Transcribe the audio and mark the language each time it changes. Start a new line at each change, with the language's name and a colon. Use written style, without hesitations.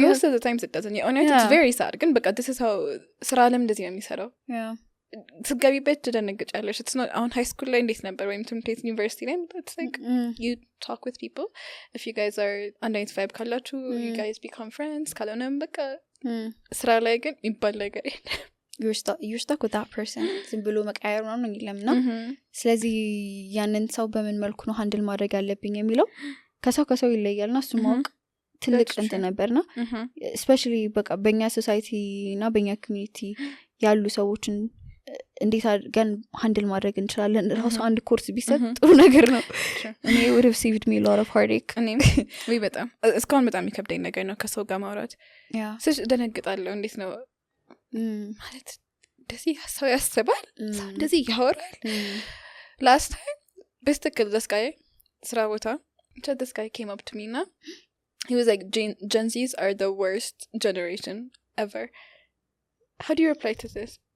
English: most of the times it doesn't it's very sad
Amharic: ግን በቃ
English: this is how
Amharic: ስራ ዓለም እንደዚህ ነው የሚሰራው ስገቢበት ትደነግጫለሽ
English: it's not on high school
Amharic: ላይ እንዴት ነበር ወይም ትምህርት ዩኒቨርሲቲ ላይ
English: it's like you talk with people if you guys are under 95
Amharic: ካላችሁ
English: you guys become friends
Amharic: ካልሆነም በቃ ስራ ላይ ግን ይባል ነገር
English: you're stuck with that person
Amharic: ዝም ብሎ መቀየር ነው ይለምና ስለዚህ ያንን ሰው በምን መልኩ ነው ሃንድል ማድረግ ያለብኝ የሚለው ከሰው ይለያልና እሱ ማወቅ ትልቅ እንትን ነበርና especially በቃ በእኛ ሶሳይቲ እና በእኛ ኮሚኒቲ ያሉ ሰዎችን እንዴት አድርገን ሃንድል ማድረግ እንችላለን ራሱ አንድ ኮርስ ቢሰጥ ጥሩ ነገር ነው እኔ
English: would have saved me a lot of heartache
Amharic: እኔም ወይ በጣም እስካሁን በጣም የሚከብደኝ ነገር ነው ከሰው ጋር ማውራት ስሽ ደነግጣለሁ እንዴት ነው ማለት እንደዚህ ሰው ያስባል እንደዚህ ያወራል last time በስተክል
English: this guy
Amharic: ስራ ቦታ
English: this guy came up to me now he was like Gen Zs are the worst generation ever how do you reply to this